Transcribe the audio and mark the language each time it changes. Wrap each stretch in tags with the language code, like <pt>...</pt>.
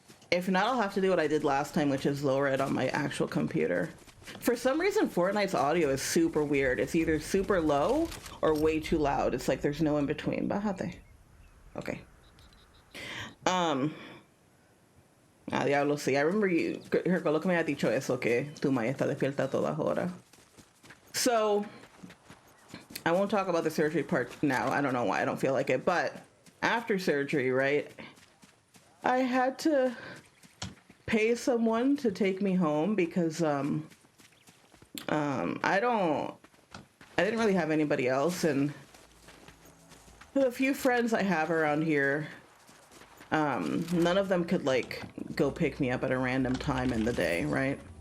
<en>If not, I'll have to do what I did last time, which is lower it on my actual computer. For some reason, Fortnite's audio is super weird. It's either super low or way too loud. It's like there's no in between.</en> <es>Bájate. Okay. Diablo, sí.</es> <en>I remember you,</en> <es>recuerdo que me había dicho eso, que tu madre está despierta toda hora.</es> <en>So, I won't talk about the surgery part now. I don't know why. I don't feel like it. But after surgery, right, I had to pay someone to take me home because I didn't really have anybody else, and the few friends I have around here, none of them could like go pick me up at a random time in the day, right?</en>